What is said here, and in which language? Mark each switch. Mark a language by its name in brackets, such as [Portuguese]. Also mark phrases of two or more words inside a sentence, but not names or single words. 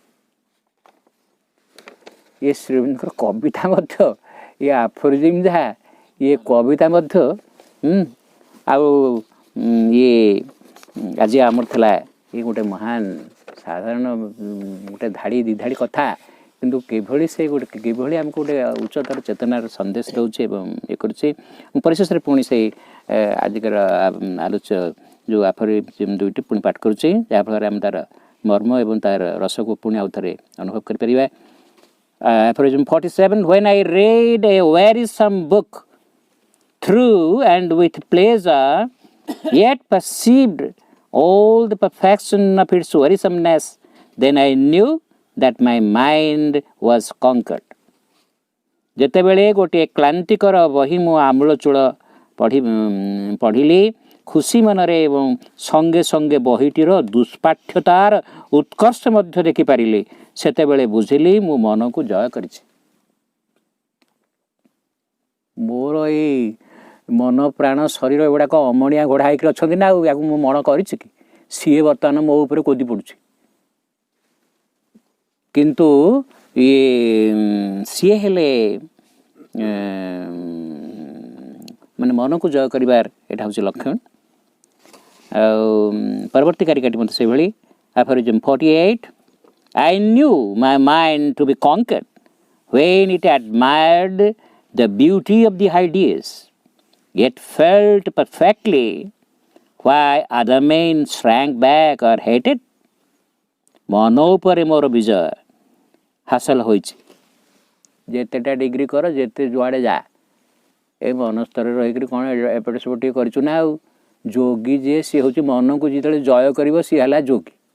[Odia] ଇଏ ଶ୍ରୀମନ୍ଦିର କବିତା ମଧ୍ୟ, ଇଏ ଆଫୋରିଜିମ୍ ଯାହା, ଇଏ କବିତା ମଧ୍ୟ ଆଉ ଇଏ ଆଜି ଆମର ଥିଲା ଇଏ ଗୋଟେ ମହାନ ସାଧାରଣ ଗୋଟେ ଧାଡ଼ି ଦି ଧାଡ଼ି କଥା, କିନ୍ତୁ କିଭଳି ସେ କିଭଳି ଆମକୁ ଗୋଟେ ଉଚ୍ଚତର ଚେତନାର ସନ୍ଦେଶ ଦେଉଛି ଏବଂ ଇଏ କରୁଛି। ପରିଶେଷରେ ପୁଣି ସେଇ ଆଜିକାର ଆଲୋଚ୍ୟ ଯେଉଁ ଆଫୋରିଜିମ୍ ଦୁଇଟି ପୁଣି ପାଠ କରୁଛି, ଯାହାଫଳରେ ଆମେ ତାର ମର୍ମ ଏବଂ ତାର ରସକୁ ପୁଣି ଆଉ ଥରେ ଅନୁଭବ କରିପାରିବା। [English] Aphorism 47, when I read a wearisome book through and with pleasure, yet perceived all the perfection of its wearisomeness, then I knew that my mind was conquered. [Odia] ଯେତେବେଳେ ଗୋଟିଏ କ୍ଲାନ୍ତିକର ବହି ମୁଁ ଆମୂଳଚୂଳ ପଢ଼ିଲି ଖୁସି ମନରେ ଏବଂ ସଙ୍ଗେ ସଙ୍ଗେ ବହିଟିର ଦୁଷ୍ପାଠ୍ୟତାର ଉତ୍କର୍ଷ ମଧ୍ୟ ଦେଖିପାରିଲି, ସେତେବେଳେ ବୁଝିଲି ମୁଁ ମନକୁ ଜୟ କରିଛି। ମୋର ଏଇ ମନ ପ୍ରାଣ ଶରୀର ଏଗୁଡ଼ାକ ଅମଣିଆ ଘୋଡ଼ା ହେଇକି ଅଛନ୍ତି ନା, ଆଉ ୟାକୁ ମୁଁ ମନ କରିଛି କି? ସିଏ ବର୍ତ୍ତମାନ ମୋ ଉପରେ କୋଦି ପଡ଼ୁଛି। କିନ୍ତୁ ସିଏ ହେଲେ ମାନେ ମନକୁ ଜୟ କରିବାର ଏଇଟା ହେଉଛି ଲକ୍ଷଣ। ଆଉ ପରବର୍ତ୍ତୀ କାରିକାଟି ମଧ୍ୟ ସେଭଳି। [English] Aphorism 48, I knew my mind to be conquered when it admired the beauty of the ideas, yet felt perfectly why other men shrank back or hated. [Odia] ମନ ଉପରେ ମୋର ବିଜୟ ହାସଲ ହୋଇଛି। ଯେତେଟା ଡିଗ୍ରୀ କର, ଯେତେ ଯୁଆଡ଼େ ଯା, ଏ ମନ ସ୍ତରରେ ରହିକରି କ'ଣ ଏପଟେ ସେପଟେ ଟିକେ କରିଛୁ ନା। ଆଉ ଯୋଗୀ ଯିଏ, ସିଏ ହେଉଛି ମନକୁ ଯେତେବେଳେ ଜୟ କରିବ ସିଏ ହେଲା ଯୋଗୀ।